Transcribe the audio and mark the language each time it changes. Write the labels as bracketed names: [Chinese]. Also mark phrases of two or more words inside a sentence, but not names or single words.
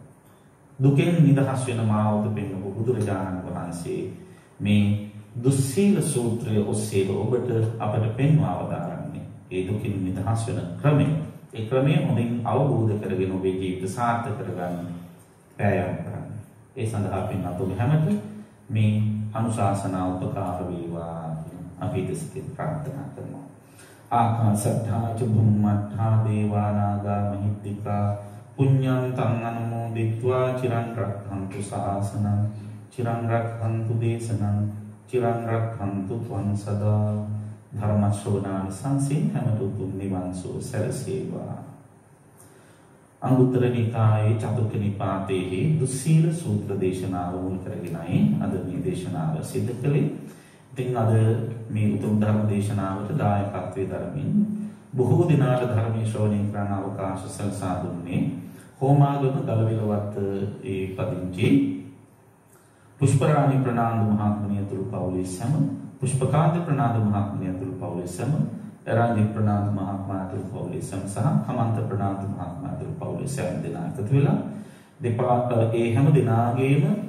[Sinhala] දුකෙන් නිදහස් වෙන මාවත පෙන්වපු බුදුරජාණන් වහන්සේ මේ දුස්සීල සූත්‍රය ඔස්සේ ඔබට අපට පෙන්වා වදාරන්නේ ඒ දුකින් නිදහස් වෙන ක්‍රමය. ඒ ක්‍රමය හොඳින් අවබෝධ කරගෙන ඔබේ ජීවිත සාර්ථක කරගන්න වෑයම් කරන්න. ඒ සඳහා පින්වත් ඔබ හැමත මේ අනුශාසනා උපකාර වේවා අපි දෙසින් ප්‍රාර්ථනා කරනවා. [Pali] ආකාශට්ඨා ච බුම්මට්ඨා දේවා නාග මහිත්‍තිකා පුඤ්ඤන්තං අනුමෝදිत्वा චිරන් රක්ඛන්තු ශාසනං චිරන් රක්ඛන්තු දේශනං චිරන් රක්ඛන්තු ත්වං සදා [Sinhala] ධර්ම ශ්‍රවණානි සංසින් හැමතු තුන් නිවන් සුව සැලසේවා. අංගුත්තර නිකායේ චතුක්ක නිපාතයේ දුස්සීල සූත්‍ර දේශනාව මුල් කරගෙනයි අද මේ දේශනාව සිදු කළේ. ඉතින් අද මේ උතුම් ධර්ම දේශනාවට දායකත්වයේ දරමින් බොහෝ දිනාට ධර්මයේ ශ්‍රවණය කරන අවකාශ සලසා දුන්නේ හෝමාගම දලවිලවත් ඒ පදිංචි පුෂ්පරාණි ප්‍රනාන්දු මහත්මිය තුළු පවුලේ සම පුෂ්පකාන්ත ප්‍රනාන්දු මහත්මිය තුළු පවුලේ සම රාජි ප්‍රනාන්දු මහත්මයා තුළු පවුලේ සම සහ කමන්ත ප්‍රනාන්දු මහත්මයා තුළු පවුලේ සම දෙනා එකතු වෙලා දෙපාර්ත ඒ හැම දිනාගේම